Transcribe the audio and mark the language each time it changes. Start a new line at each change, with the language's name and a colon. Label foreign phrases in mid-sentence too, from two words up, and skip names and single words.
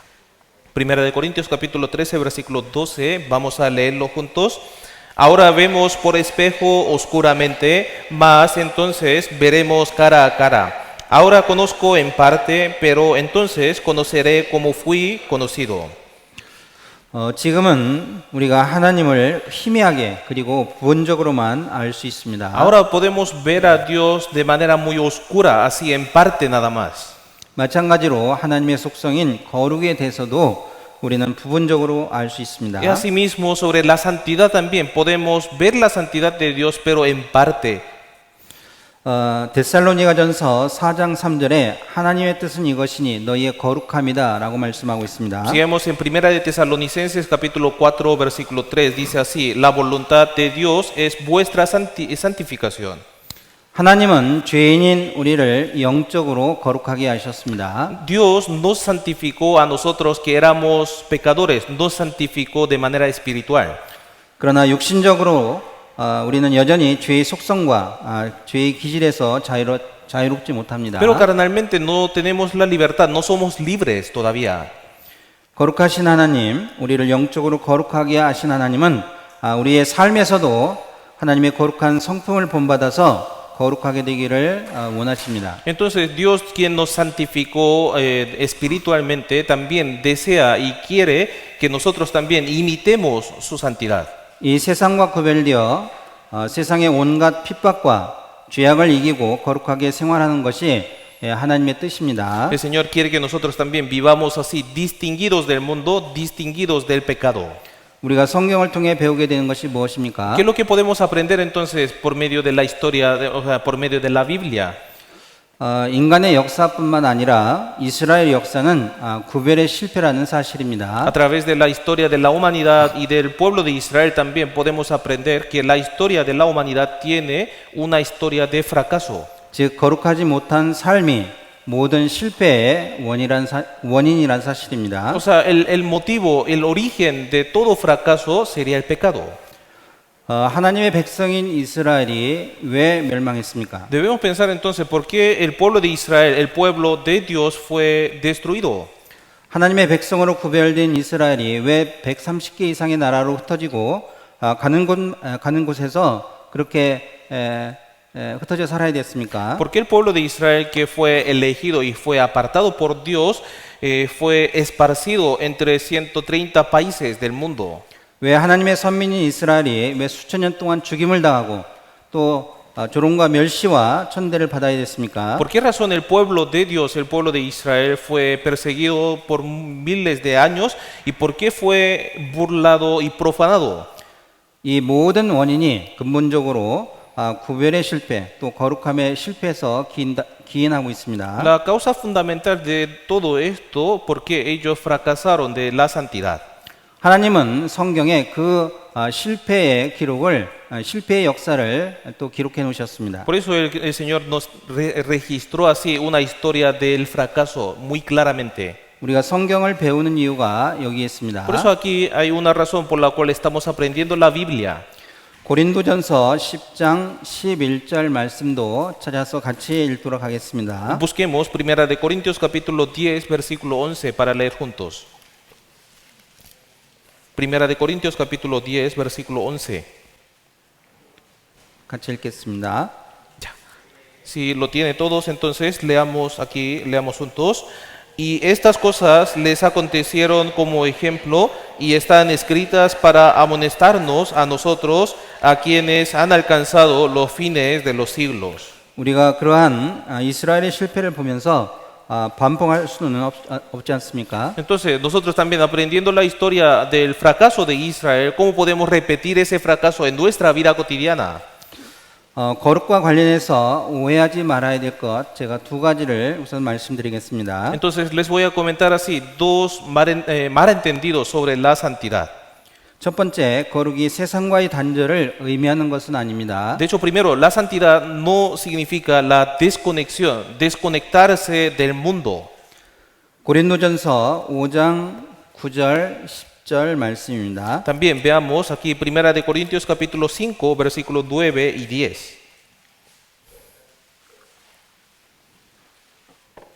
Spanish: Primera de Corintios capítulo 13, versículo 12, vamos a leerlo juntos. Ahora vemos por espejo oscuramente, mas entonces veremos cara a cara. Ahora conozco en parte, pero entonces conoceré como fui conocido.
Korean: 지금은 우리가 하나님을 희미하게 그리고 부분적으로만 알 수 있습니다.
Spanish: Ahora podemos ver a Dios de manera muy oscura, así en parte nada más.
Korean: 마찬가지로 하나님의 속성인 거룩에 대해서도 우리는 부분적으로 알 수 있습니다.
Spanish: Y asimismo sobre la santidad también podemos ver la santidad de Dios, pero en parte.
Korean: 데살로니가전서 4장 3절에 하나님의 뜻은 이것이니 너희의 거룩함이다 라고 말씀하고 있습니다.
Spanish: Sigamos en Primera de Tesalonicenses capítulo 4 versículo 3, dice así: la voluntad de Dios es vuestra santificación.
Korean: 하나님은 죄인인 우리를 영적으로 거룩하게 하셨습니다.
Spanish: Dios nos santificó a nosotros que éramos pecadores, nos santificó de manera espiritual.
Korean: 그러나 육신적으로 우리는 여전히 죄의 속성과 죄의 기질에서 자유롭지 못합니다.
Spanish: Pero carnalmente no tenemos la libertad, no somos libres todavía.
Korean: 거룩하신 하나님, 우리를 영적으로 거룩하게 하신 하나님은 우리의 삶에서도 하나님의 거룩한 성품을 본받아서 거룩하게 되기를 원하십니다.
Spanish: Entonces Dios, quien nos santificó espiritualmente, también desea y quiere que nosotros también imitemos su santidad.
Korean: 이 세상과 구별되어 세상의 온갖 핍박과 죄악을 이기고 거룩하게 생활하는 것이 하나님의 뜻입니다.
Spanish: El Señor quiere que nosotros también vivamos así, distinguidos del mundo, distinguidos del pecado.
Korean: 우리가 성경을 통해 배우게 되는 것이 무엇입니까?
Spanish: ¿Qué es lo que podemos aprender entonces por medio de la historia, o sea, por medio de la Biblia?
Korean: 인간의 역사뿐만 아니라 이스라엘 역사는 구별의 실패라는 사실입니다.
Spanish: A través de la historia de la humanidad y del pueblo de Israel también podemos aprender que la historia de la humanidad tiene una historia de fracaso.
Korean: 즉 거룩하지 못한 삶이 모든 실패의 원인이란 사실입니다.
Spanish: O sea, el motivo, el origen de todo fracaso sería el pecado.
Korean: 하나님의 백성인 이스라엘이 왜 멸망했습니까?
Spanish: Debemos pensar entonces por qué el pueblo de Israel, el pueblo de Dios, fue destruido.
Korean: 하나님의 백성으로 구별된 이스라엘이 왜 130개 이상의 나라로 흩어지고 가는 곳에서 그렇게 흩어져 살아야 됐습니까?
Spanish: ¿Por qué el pueblo de Israel, que fue elegido y fue apartado por Dios, fue esparcido entre 130 países del mundo?
Korean: 왜 하나님의 선민인 이스라엘이 왜 수천 년 동안 죽임을 당하고 또 조롱과 멸시와 천대를 받아야 됐습니까?
Spanish: ¿Por qué razón el pueblo de Dios, el pueblo de Israel, fue perseguido por miles de años y por qué fue burlado y profanado?
Korean: 이 모든 원인이 근본적으로 구별의 실패 또 거룩함의 실패에서 기인하고 있습니다.
Spanish: La causa fundamental de todo esto, porque ellos fracasaron de la santidad.
Korean: 하나님은 성경에 그 실패의 기록을 실패의 역사를 또 기록해 놓으셨습니다.
Spanish: Por eso el Señor nos registró así una historia del fracaso muy claramente.
Korean: 우리가 성경을 배우는 이유가 여기에 있습니다.
Spanish: Por eso aquí hay una razón por la cual estamos aprendiendo la Biblia.
Korean: 고린도전서 10장 11절 말씀도 찾아서 같이 읽도록 하겠습니다.
Spanish: Busquemos Primera de Corintios capítulo 10 versículo 11 para leer juntos. Primera de Corintios capítulo 10 versículo 11.
Korean: 같이 읽겠습니다.
Spanish: Si lo tiene todos, entonces leamos aquí, leamos juntos. Y estas cosas les acontecieron como ejemplo y están escritas para amonestarnos a nosotros, a quienes han alcanzado los fines de los siglos.
Korean: 우리가 그러한 이스라엘의 실패를 보면서 반복할 수는 없지 않습니까?
Spanish: Entonces, nosotros también aprendiendo la historia del fracaso de Israel, ¿cómo podemos repetir ese fracaso en nuestra vida cotidiana?
Korean: 거룩과 관련해서 오해하지 말아야 될 것 제가 두 가지를 우선 말씀드리겠습니다.
Spanish: Entonces, les voy a comentar así dos malentendidos sobre la santidad.
Korean: 첫 번째, 거룩이 세상과의 단절을 의미하는 것은 아닙니다.
Spanish: De hecho, primero, la santidad no significa la desconexión, desconectarse del mundo.
Korean: 고린도전서 5장 9절 10절 말씀입니다.
Spanish: También veamos aquí Primera de Corintios capítulo 5, versículos 9 y 10.